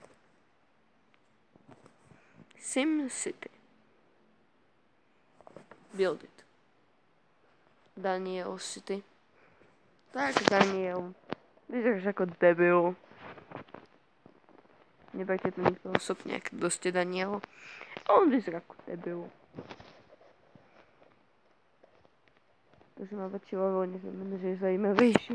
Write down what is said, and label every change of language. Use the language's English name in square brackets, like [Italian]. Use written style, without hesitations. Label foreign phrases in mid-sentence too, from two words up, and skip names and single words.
[English] SimCity. Build it. Daniel City. [Slovak] Tak, Daniel. Vyzeráš ako debil. Nebajte to nikto osobne, ak doste Daniel. On vyzerá ako debil. To, že má väčší level, neznamená, že je zaujímavejší.